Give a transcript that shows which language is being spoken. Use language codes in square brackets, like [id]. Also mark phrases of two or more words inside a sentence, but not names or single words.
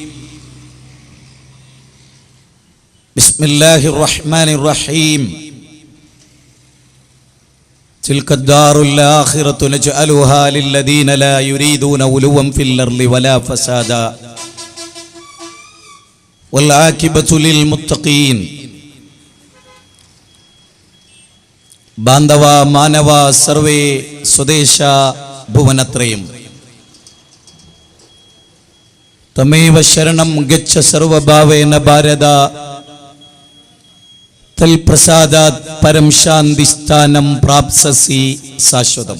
[ar] بسم الله الرحمن الرحيم. تلك الدار الآخرة نجعلها للذين لا يريدون علوا في الأرض ولا فسادا والعاقبة للمتقين. [sa] ബാന്ധവ മാനവ സർവേ സ്വദേശ ഭുവനത്രയം തമേവ ശരണം ഗച്ഛ സർവഭാവേന ഭാരത തൽപ്രസാദാത് പരം ശാന്തി സ്ഥാനം പ്രാപ്സസി ശാശ്വതം.